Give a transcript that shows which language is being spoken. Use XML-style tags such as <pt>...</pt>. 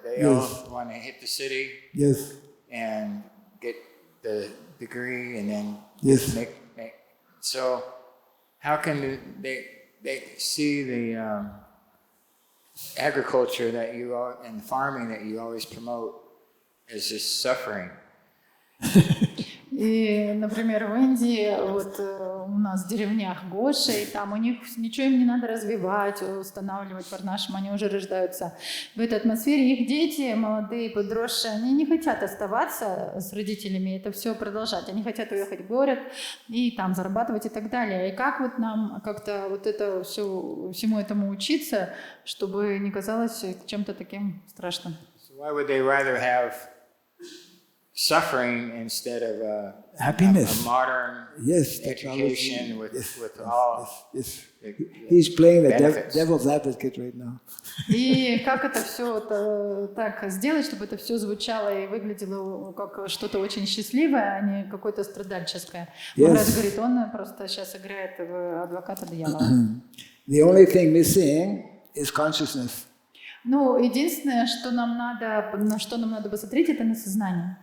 <en>They all want to hit the city and get the degree and then make. So how can they see the agriculture that you and farming that you always promote as just suffering?</en> <ru>И, например, в Индии, вот у нас в деревнях Гоши, и там у них ничего им не надо развивать, устанавливать варнашрам, они уже рождаются в этой атмосфере. Их дети, молодые, подросшие, они не хотят оставаться с родителями, это все продолжать. Они хотят уехать в город и там зарабатывать и так далее. И как вот нам как-то вот это всему этому учиться, чтобы не казалось чем-то таким страшным?</ru> <en>So why would they rather have suffering instead of happiness, a modern education with all He's playing the benefits. devil's advocate right now.</en> <ru>И как это все так сделать, чтобы это все звучало и выглядело как что-то очень счастливое, а не какое-то страдальческое. Махарадж говорит, он просто сейчас играет в адвоката дьявола.</ru> <en>The only thing missing is consciousness.</en> <ru>Ну, единственное, что нам надо, на что нам надо посмотреть, это на сознание.</ru>